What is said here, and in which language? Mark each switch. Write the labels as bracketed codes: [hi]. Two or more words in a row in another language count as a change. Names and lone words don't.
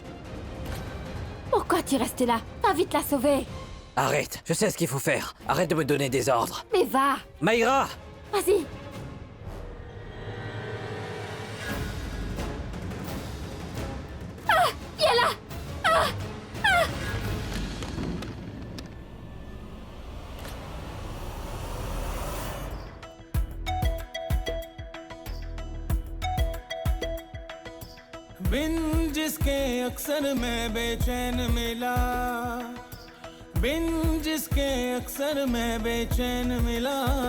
[fr] Pourquoi tu restes là? Va vite la sauver. Arrête, je sais ce qu'il faut faire. Arrête de me donner des ordres. Mais va! Mayra! Vas-y! Ah! Il est là! Ah! Ah! [hi] बिन जिसके अक्सर मैं बेचैन मिला, बिन जिसके अक्सर मैं बेचैन मिला,